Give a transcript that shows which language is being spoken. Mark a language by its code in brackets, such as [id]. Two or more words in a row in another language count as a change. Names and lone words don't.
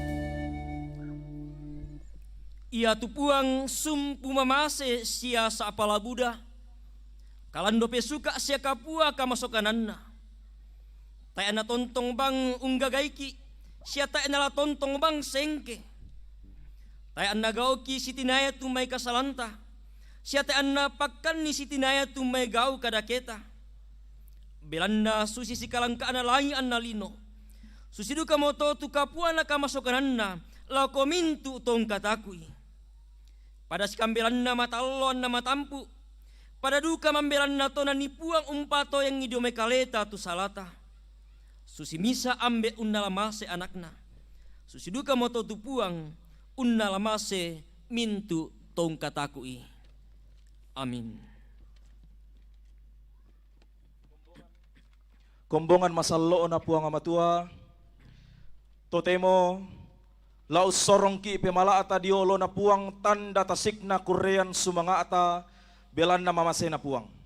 [sda] Ia tupuang sumpu mamase sia saapala Buddha, kalando pesuka sia kapua kamasokananna. Tayana tontong bang unggagaiki, sia tayana tontong bang sengke. Tayana gauki sitinaya tumay kasalanta, sia tayana pakkan ni sitinaya tumay gau kadaketa. Belanda susi sikalangkaan na langi an nalino, susidu kamoto tu kapua na kamasokananna, lako mintu tong katakui. Pada sikambelan na matalon na matampu, pada duka mambelan na to na nipuang umpato yang idome kaleta tu salata. Susi misa ambe unnalamase anakna, susi duka moto tupuang unnalamase mintu tong katakui. Amin. Kombongan masallo na puang amatua, totemo laus sorongki pemalaata diolo na puang tanda tasik na kurean sumangaata belan na mamase na puang.